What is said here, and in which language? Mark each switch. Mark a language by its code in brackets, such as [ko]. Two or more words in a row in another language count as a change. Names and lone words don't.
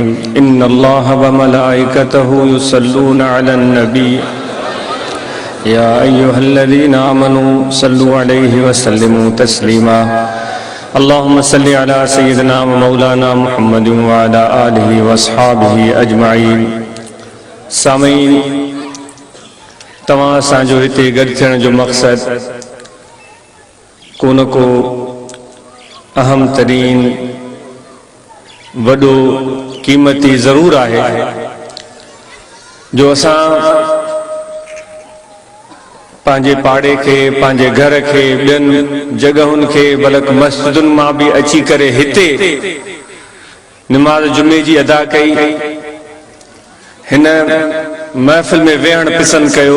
[ar] إن الله و ملائكته يصلون على النبي يا أيها الذين آمنوا صلوا عليه و سلموا تسليما. اللهم صل على سيدنا و مولانا محمد و على آله و أصحابه أجمعين. [sd] सामीन, तव्हां असांजो हिते गॾु थियण जो मक़सद को न को अहम तरीन वॾो क़ीमती ज़रूर आहे जो असां पंहिंजे पाड़े खे, पंहिंजे घर खे, ॿियनि जॻहुनि खे, बल्कि मस्जिदुनि मां बि अची करे हिते निमाज़ जुमे जी अदा कई, हिन महफ़िल में वेहण पसंदि कयो।